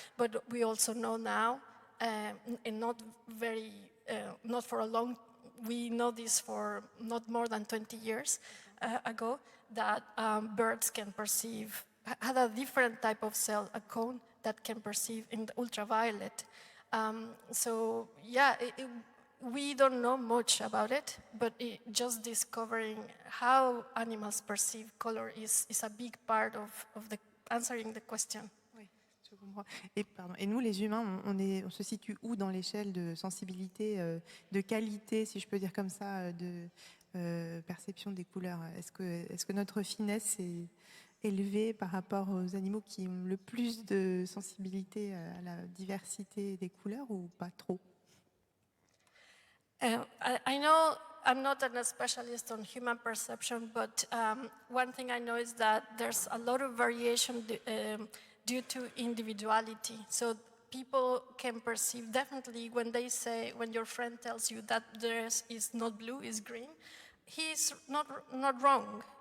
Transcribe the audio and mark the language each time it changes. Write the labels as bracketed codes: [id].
[en] But we also know now, and not for a long, we know this for not more than 20 years ago, that birds can perceive, had a different type of cell, a cone, that can perceive in the ultraviolet. So yeah, we don't know much about it, but just discovering how animals perceive color is a big part of the answering the question. [fr] Oui, je comprends. Et nous, les humains, on se situe où dans l'échelle de sensibilité, de qualité, si je peux dire comme ça, de perception des couleurs? Est-ce que notre finesse est élevée par rapport aux animaux qui ont le plus de sensibilité à la diversité des couleurs, ou pas trop? [en] I know I'm not a specialist on human perception, but one thing I know is that there's a lot of variation due to individuality. So people can perceive, definitely, when your friend tells you that dress is not blue, is green, he's not wrong.